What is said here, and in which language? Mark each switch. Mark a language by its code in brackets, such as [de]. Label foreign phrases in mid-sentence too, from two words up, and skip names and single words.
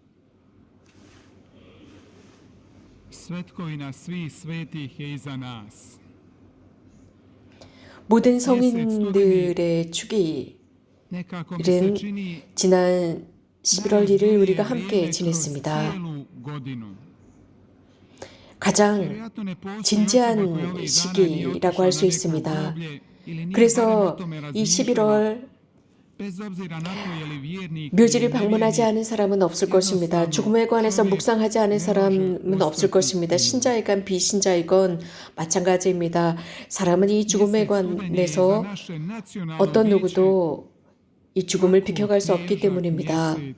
[hr] Svetkovina svih svetih je iza nas. [ko] 모든 성인들의 축일은 [hr] Nekako mi se čini [ko] 지난 11월 1일 우리가 함께 지냈습니다. [hr] cijelu godinu. [ko] 가장 [hr] Vjerojatno ne postoji osoba koja [ko] 진지한 [hr] ovih dana nije [ko] 시기라고 [hr] otišla [ko] 할 수 [hr] na neko [ko] 있습니다. [hr] groblje ili nije barem o [ko] 그래서 [hr] tome [ko] 이 [hr] razmišljala, [ko] 11월 [hr] bez obzira na to je li vjernik [ko] 묘지를 [hr] ili [ko] 방문하지 [hr] nevjernik. [ko] 않은 사람은 없을 것입니다. 죽음에 관해서 묵상하지 않은 사람은 없을 것입니다. 신자이건 비신자이건 마찬가지입니다. 사람은 이 죽음에 관해서 어떤 누구도 이 죽음을 비켜갈 수 없기 때문입니다.